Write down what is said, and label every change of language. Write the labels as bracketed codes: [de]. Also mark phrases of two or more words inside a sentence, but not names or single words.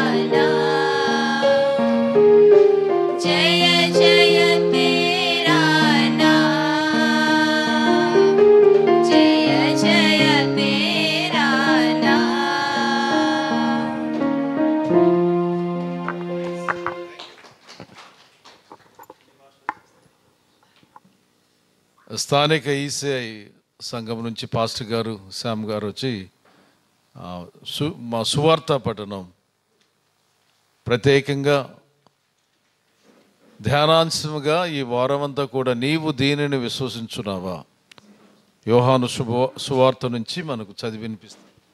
[hi] नाम, जय जय तेरा नाम, जय जय तेरा नाम। [te] స్థానిక ఈసీఐ సంఘం నుంచి పాస్టర్ గారు శ్యామ్ గారు వచ్చి మా సువార్త పఠనం ప్రత్యేకంగా ధ్యానాంశముగా ఈ వారమంతా కూడా నీవు దీనిని విశ్వసించున్నావా యోహాను సువార్త నుంచి మనకు చదివి వినిపిస్తుంది.